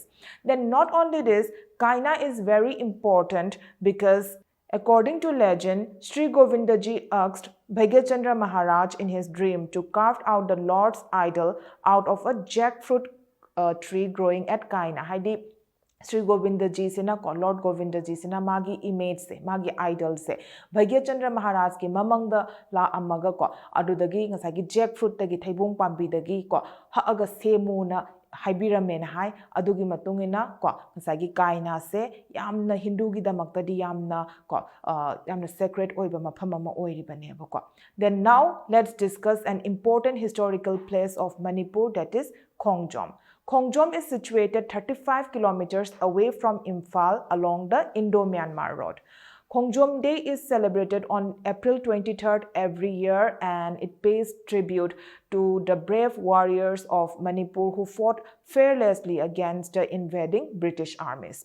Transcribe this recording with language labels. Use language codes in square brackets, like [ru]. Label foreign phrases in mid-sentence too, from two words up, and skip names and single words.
[en] Then not only this, Kaina is very important because according to legend, Sri Govindaji asked Bhagyachandra Maharaj in his dream to carve out the Lord's idol out of a jackfruit tree growing at Kaina. [mni] Haidi Sri Govindaji se na ko Lord Govindaji se na magi image se magi idol se Bhagyachandra Maharaj ki mamang da la amaga ko adudagi ngasagi jackfruit tagi thaibung pambi dagi ko haaga semu na haibiramena hai adugi matungina ko ngasagi Kaina se yamna Hindu gi damaktadi yamna ko yamna sacred oiba mafam ama oiribane ko. [en] Then now let's discuss an important historical place of Manipur, that is Khongjom. Khongjom is situated 35 kilometers away from Imphal along the Indo-Myanmar road. Khongjom Day is celebrated on April 23rd every year, and it pays tribute to the brave warriors of Manipur who fought fearlessly against the invading British armies.